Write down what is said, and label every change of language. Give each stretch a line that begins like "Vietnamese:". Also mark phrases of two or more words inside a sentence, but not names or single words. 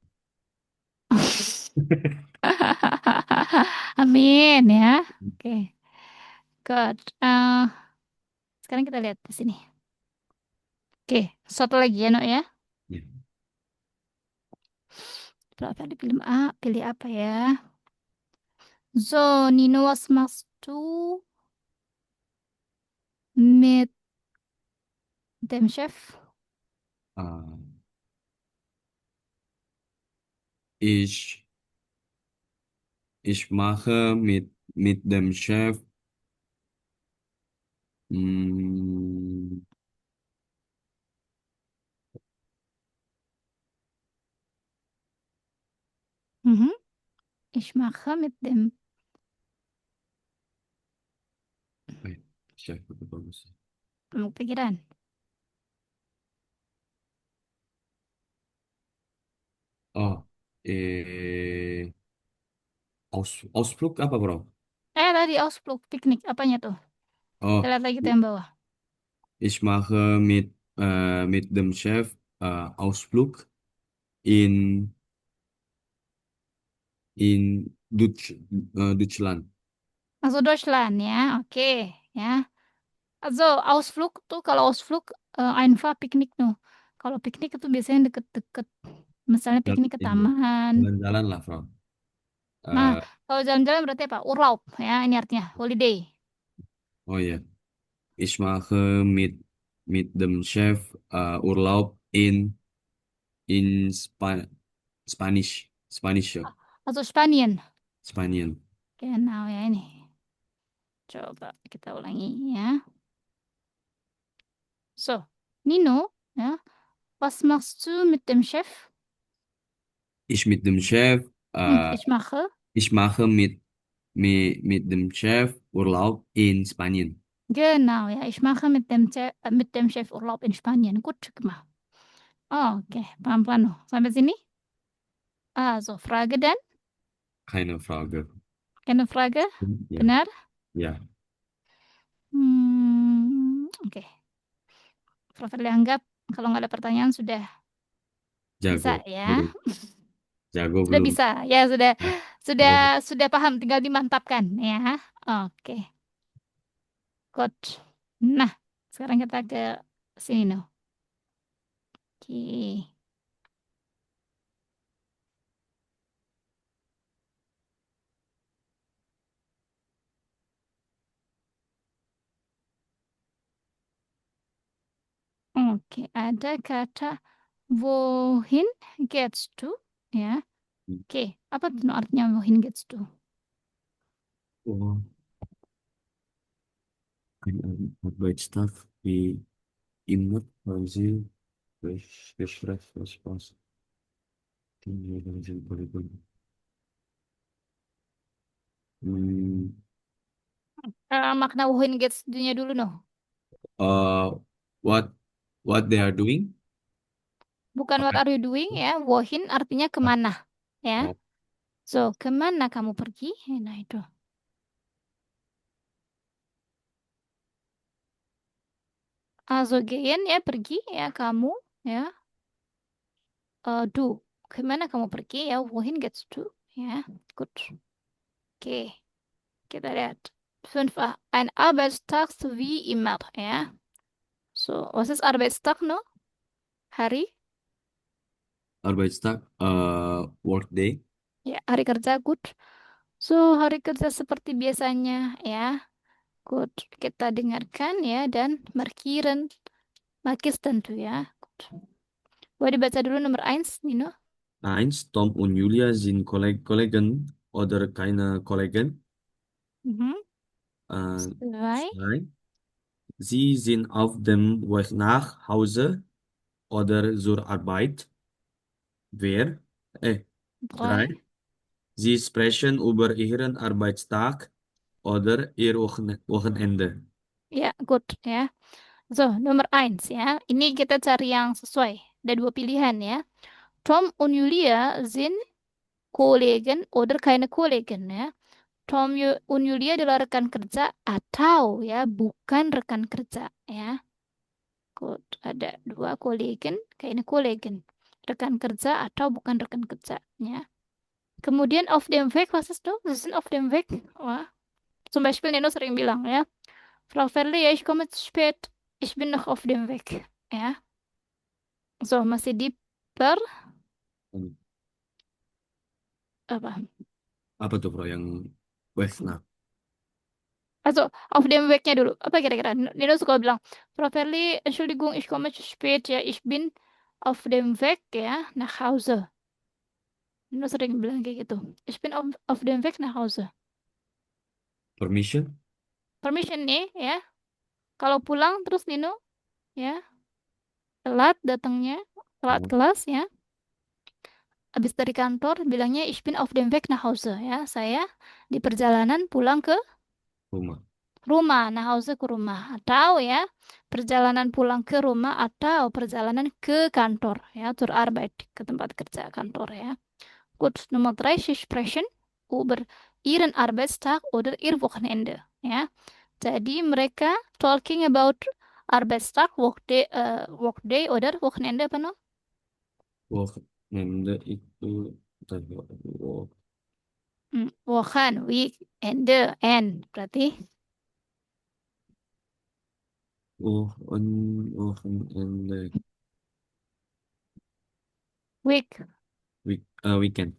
Indonesian: Amin ya.
English: Oke, good.
Indonesian: Sekarang kita lihat di sini. Oke, satu lagi ya, Nok ya. Ya, Berapa pilih A, pilih apa ya?
German: So, Nino, was machst du mit dem Chef? äh, ich Ich mache mit dem Chef mh, Mhm. Ich mache mit dem
Indonesian: eh, Chef itu bagus. belum kepikiran. Oh, Ausflug apa bro? Tadi Ausflug, piknik, apanya tuh? Kita Oh, lihat lagi tuh yang bawah.
German: ich mache mit dem Chef Ausflug in Deutschland.
Indonesian: Also Deutschland ya, oke ya.
German: Also Ausflug
Indonesian: tuh kalau
German: Ausflug einfach Picknick tuh.
Indonesian: Kalau piknik itu biasanya deket-deket. Misalnya piknik ke Ini taman. jalan-jalan lah, Bro. Nah, Eh, kalau jalan-jalan berarti apa? Urlaub ya, ini artinya holiday. oh ya,
German: ich mache mit dem Chef Urlaub in Spanish ya,
Indonesian: Atau Spanien. Spanien. Genau ya ini. Coba kita ulangi ya.
German: So, Nino, ja, was machst du mit dem Chef? Ich mit dem Chef, äh, Ich mache. ich mache mit dem Chef Urlaub in Spanien. Genau, ja, ich mache mit dem Chef Urlaub in Spanien. Gut gemacht.
Indonesian: Oke, pelan-pelan loh. Sampai sini?
German: Also, Frage dann? Keine Frage. Keine Frage? Ja,
Indonesian: Benar?
German: ja,
Indonesian: Oke. Prof. anggap kalau nggak ada pertanyaan sudah bisa jago. ya. Belum. Jago Sudah belum. bisa. Ya, sudah Ya, sudah jago. sudah paham, tinggal dimantapkan ya.
English: Oke, good.
Indonesian: Nah, sekarang kita ke sini noh. Oke. Oke, ada kata
German: wohin gehst du?
Indonesian: Ya. Oke, apa tuh artinya
German: wohin gehst du? Oh, ein Arbeitstag wie immer, weil sie Gespräch, Spaß, die sind Hmm,
Indonesian: Makna
German: wohin gehst du-
Indonesian: nya dulu noh.
English: uh, what what they are doing?
Indonesian: Bukan what Apa?
English: are you doing ya.
Indonesian: Wohin artinya kemana ya. Oh, So, kemana kamu pergi? Nah, itu. Also gehen ya pergi ya kamu ya. Du. Kemana kamu pergi ya?
German: Wohin gehst du?
Indonesian: Ya, gut. Oke, kita lihat. 5a.
German: Ein Arbeitstag wie immer ya. So, was ist Arbeitstag no?
Indonesian: Hari?
German: Arbeitstag,
English: work day.
Indonesian: Ya, hari kerja, good. So, hari kerja seperti biasanya ya.
English: Good.
Indonesian: Kita dengarkan ya dan markieren. Markis tentu ya. Good. Boleh dibaca dulu nomor 1, Nino.
German: Eins, Tom und Julia sind Kollegen oder keine Kollegen. Mhm. Äh, 2. zwei, sie sind auf dem Weg nach Hause oder zur Arbeit. Wer? Äh, 3. drei, sie sprechen über ihren Arbeitstag oder ihr Wochenende.
Indonesian: Ya, good ya. So, nomor 1 ya. Ini kita cari yang sesuai. Ada dua pilihan ya.
German: Tom und Julia sind Kollegen oder keine Kollegen ya.
Indonesian: Und Julia adalah rekan kerja atau ya bukan rekan kerja ya. Good. Ada dua
German: Kollegen, keine Kollegen.
Indonesian: Rekan kerja atau bukan rekan kerja ya. Kemudian
German: auf dem Weg, was ist das? Sie sind auf dem Weg. Wah, zum Beispiel Nino
Indonesian: sering bilang ya.
German: Frau Verli, ja, ich komme zu spät. Ich bin noch auf dem Weg.
Indonesian: Ya. So, masih di per Hmm, apa? Apa tuh bro yang Weg nach?
German: Also, auf dem Weg-
Indonesian: nya dulu. Apa kira-kira? Nino suka bilang,
German: Frau Verli, Entschuldigung, ich komme zu spät. Ya, ich bin auf dem Weg ya nach Hause.
Indonesian: Nino sering bilang kayak gitu.
German: Ich bin auf dem Weg nach Hause.
English: Permission?
Indonesian: Permission nih ya. Kalau pulang terus Nino ya telat datangnya, telat Oh, kelas ya. Habis dari kantor bilangnya
German: ich bin auf dem Weg nach Hause
Indonesian: ya. Saya di perjalanan pulang ke rumah. rumah,
German: nach Hause
Indonesian: ke rumah. Atau ya, perjalanan pulang ke rumah atau perjalanan ke kantor ya,
German: zur Arbeit,
Indonesian: ke tempat kerja kantor ya.
German: Gut, Nummer 3, Sie sprechen über Ihren Arbeitstag oder Ihr Wochenende ya.
Indonesian: Jadi mereka
English: talking about
Indonesian: Arbeitstag, workday
German: oder Wochenende
Indonesian: apa no? Wochenende itu bentar, Wochen, weekende, end berarti.
German: Wochenende.
English: Week. Weekend.